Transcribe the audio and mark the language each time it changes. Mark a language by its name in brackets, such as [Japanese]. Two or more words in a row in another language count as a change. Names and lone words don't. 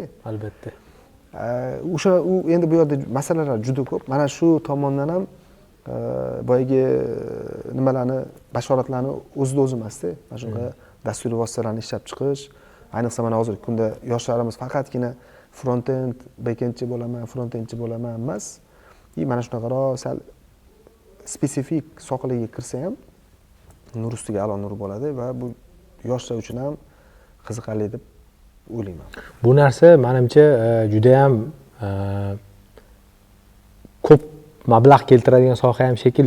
[Uzbek] Albatta. O'sha u endi bu yerda masalalar juda ko'p. Mana shu tomondan ham boyagi nimalarni, bashoratlarni o'zida o'zi emasda. Mana shunaqa dasturiy vositalarni ishlab chiqish, ayniqsa mana hozirgi kunda yoshlarimiz faqatgina front-end, back-endchi bo'laman, front-endchi bo'laman emas. Mana shunaqaroq sal spesifik sohalarga kirsa ham nur ustiga a'lo nur bo'ladi va bu yoshlar uchun ham qiziqarli deb o'ylayman. Bu narsa menimcha juda ham ko'p mablag' keltiradigan soha ham shekilli.